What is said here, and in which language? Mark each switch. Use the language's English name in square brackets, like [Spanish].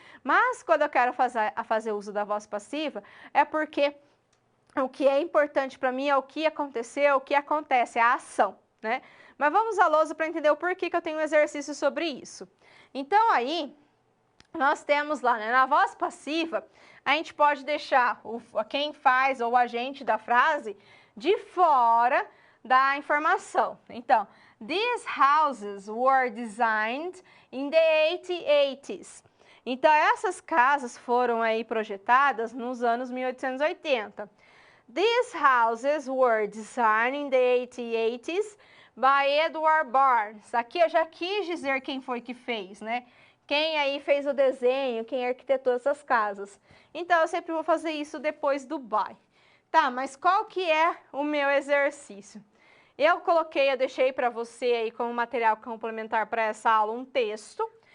[Portuguese] Mas, quando eu quero fazer uso da voz passiva, é porque o que é importante para mim é o que aconteceu, o que acontece, é a ação, né? Mas vamos à lousa para entender o porquê que eu tenho um exercício sobre isso. Então, aí, nós temos lá, né, na voz passiva, a gente pode deixar quem faz ou o agente da frase de fora da informação. [English] Então, these houses were designed in the 1880s. [Portuguese] Então, essas casas foram aí projetadas nos anos 1880. [English] These houses were designed in the 1880s by Edward Barnes. [Portuguese] Aqui eu já quis dizer quem foi que fez, né? Quem aí fez o desenho, quem arquitetou essas casas. Então, eu sempre vou fazer isso depois do by. Tá, mas qual que é o meu exercício? Eu deixei para você aí como material complementar para essa aula um texto.